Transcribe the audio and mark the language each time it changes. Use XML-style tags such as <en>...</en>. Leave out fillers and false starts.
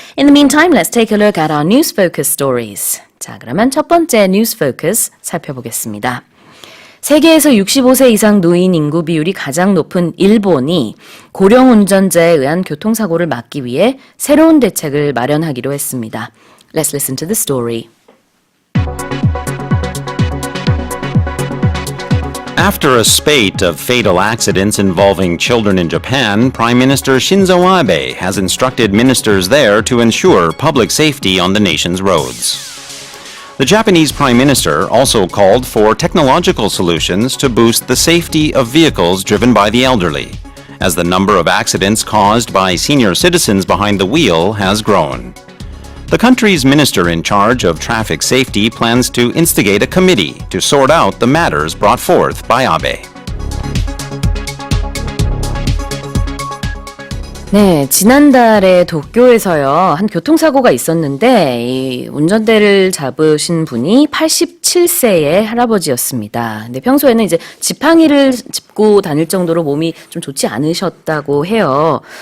<en>In the meantime, let's take a look at our news focus stories.</en> <ko>자, 그러면 첫 번째 뉴스 포커스 살펴보겠습니다. 세계에서 65세 이상 노인 인구 비율이 가장 높은 일본이 고령운전자에 의한 교통사고를 막기 위해 새로운 대책을 마련하기로 했습니다.</ko> <en>Let's listen to the story. After a spate of fatal accidents involving children in Japan, Prime Minister Shinzo Abe has instructed ministers there to ensure public safety on the nation's roads. The Japanese Prime Minister also called for technological solutions to boost the safety of vehicles driven by the elderly, as the number of accidents caused by senior citizens behind the wheel has grown. The country's minister in charge of traffic safety plans to instigate a committee to sort out the matters brought forth by Abe.</en> <ko>네, 지난달에 도쿄에서요, 한 교통사고가 있었는데, 이 운전대를 잡으신 분이 87세의 할아버지였습니다. 근데 평소에는 이제 지팡이를 짚고 다닐 정도로 몸이 좀 좋지 않으셨다고 해요.</ko>